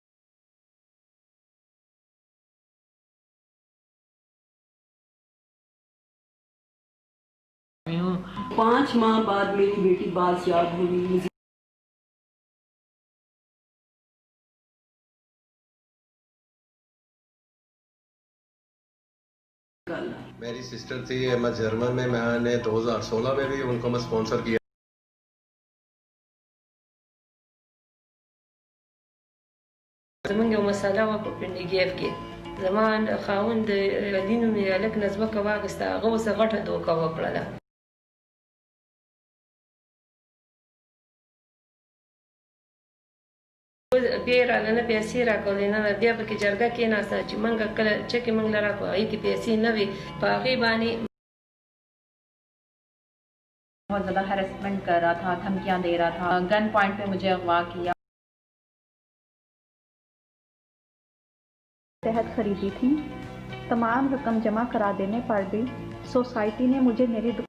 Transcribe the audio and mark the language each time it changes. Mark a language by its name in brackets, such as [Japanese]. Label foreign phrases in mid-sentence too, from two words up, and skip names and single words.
[Urdu] 5 ماہ بعد میری بیٹی بازیاب ہوئی۔ میری سسٹر تھی احمد جرمن میں نے 2016 میں بھی ان کو میں اسپانسر کیا۔ [Pashto] زمونږ یو مسله وه په پنډګیف کې، زما خاوند علي نومې هلک نه ځمکه واخیسته، هغه ورسره غټه دوکه وکړله. بیا یې راله نه پیسې راکولې نه، بیا پکې جرګه کېناسته چې موږ کله چکې موږ له راکړو، هغې کې پیسې نه وې، په هغې باندې [Urdu] بہت زیادہ ہیرسمنٹ کر رہا تھا، دھمکیاں دے رہا تھا، گن پوائنٹ پہ مجھے اغوا کیا۔ تحت خریدی تھی، تمام رقم جمع کرا دینے پر بھی سوسائٹی نے مجھے میری